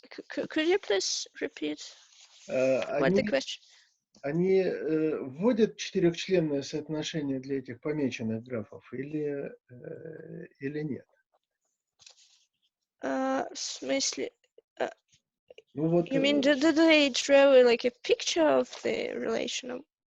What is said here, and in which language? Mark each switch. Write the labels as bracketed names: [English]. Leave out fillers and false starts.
[English] Could you please repeat what the question? [Russian] Они вводят четырехчленное соотношение для этих помеченных графов или нет? В смысле? Ну, вот, [English] you mean do they draw like a picture of the relation?